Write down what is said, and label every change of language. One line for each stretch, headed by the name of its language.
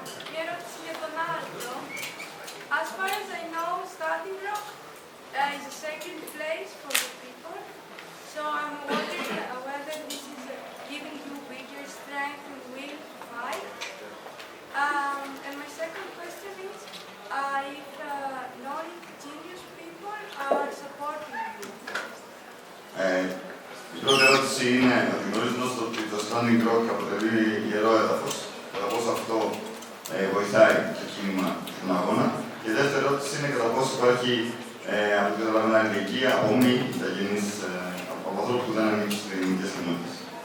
Greek: Μια ερώτηση για τον Aldo.
English: As far as I know, Starting Rock is a sacred place for the people. So I'm wondering whether this is giving you bigger strength and will to fight. And my second question is, if non-indigenous people are supporting you.
Greek: Η πρώτη ερώτηση είναι ότι γνωρίζοντας ότι το Standing Rock αποτελεί ιερό έδαφος, κατά πόσο αυτό βοηθάει το κίνημα στον αγώνα. Και η δεύτερη ερώτηση είναι κατά πόσο υπάρχει από ό,τι καταλαβαίνω αλληλεγγύη από μη Ιθαγενείς, από ανθρώπους που δεν ανήκουν στις ελληνικές κοινότητες.